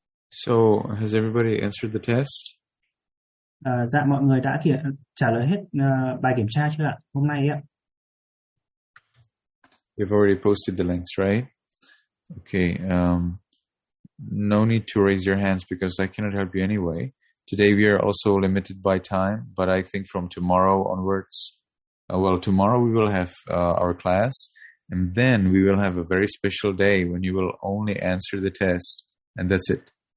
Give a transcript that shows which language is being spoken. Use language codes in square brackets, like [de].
[en] So, has everybody answered the test? [vi] Dạ, mọi người đã trả lời hết bài kiểm tra chưa ạ? Hôm nay ạ. [en] You've already posted the links, right? Okay. No need to raise your hands because I cannot help you anyway. Today we are also limited by time, but I think from tomorrow onwards, tomorrow we will have our class, and then we will have a very special day when you will only answer the test, and that's it.